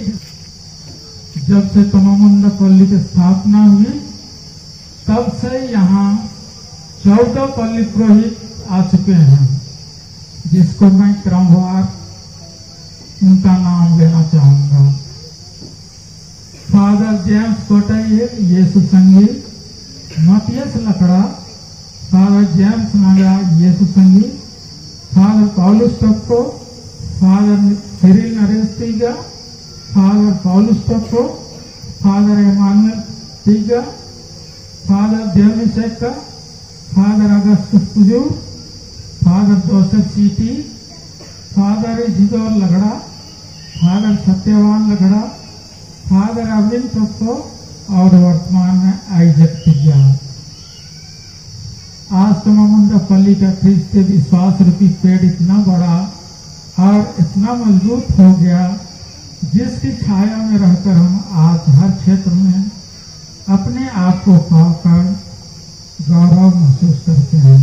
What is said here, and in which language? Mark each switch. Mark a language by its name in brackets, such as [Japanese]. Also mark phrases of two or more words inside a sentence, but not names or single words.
[Hindi] जब से तमामुंडा पल्ली की स्थापना हुई तब से यहाँ 14 पल्ली पुरोहित आ चुके हैं, जिसको मैं क्रमवार उनका नाम लेना चाहूंगा। फादर जेम्स कोटाइल यीशु संगीत, मतियस लकड़ा, फादर जेम्स नागा यीशु संगीत, फादर पौलुस टप्पो, फादर सिरिल नरेश टीगा, फादर पौलुस टप्पो, फादर एमानुएल टीगा, फादर देवनिशेखर, फादर अगस्टस पुजूर, फादर जोसेफ सीटी, फादर इजिदोर लगड़ा, फादर सत्यवान लगड़ा, फादर अरविंद टप्पो और वर्तमान में आइजक टिग्गा। आज तमामुंडा पल्ली का ख्रिस्त से विश्वास रूपी पेड़ इतना बड़ा और इतना मजबूत हो गया, जिसकी छाया में रहकर हम आज हर क्षेत्र में अपने आप को पाकर गौरव महसूस करते हैं।